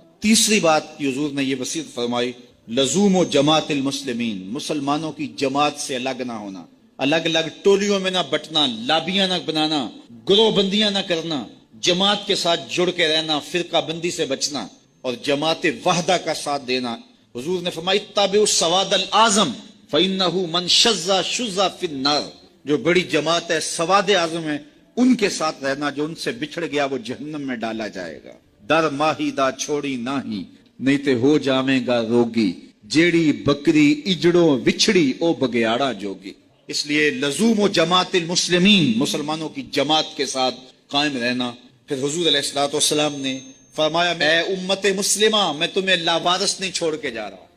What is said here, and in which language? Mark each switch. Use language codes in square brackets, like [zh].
[ur] تیسری بات کہ حضور نے یہ وصیت فرمائی، لزوم و جماعت المسلمین، مسلمانوں کی جماعت سے الگ نہ ہونا، الگ الگ ٹولیوں میں نہ بٹنا، لابیاں نہ بنانا، گروہ بندیاں نہ کرنا، جماعت کے ساتھ جڑ کے رہنا، فرقہ بندی سے بچنا اور جماعت وحدہ کا ساتھ دینا. حضور نے فرمائی [ar] اتبعوا السواد الاعظم فإنہ من شذ شذ فی النار، [ur] جو بڑی جماعت ہے، سواد اعظم ہے، ان کے ساتھ رہنا، جو ان سے بچھڑ گیا وہ جہنم میں ڈالا جائے گا. [pa] در ماہی دا چھوڑی نہیں، نہیں تے ہو جامے گا روگی، جیڑی بکری اجڑوں وچھڑی او بگیاڑا جوگی. [ur] اس لیے لزوم و جماعت المسلمین، مسلمانوں کی جماعت کے ساتھ قائم رہنا. پھر حضور علیہ الصلوۃ والسلام نے فرمایا اے امت مسلمہ، میں تمہیں لاوارث نہیں چھوڑ کے جا رہا.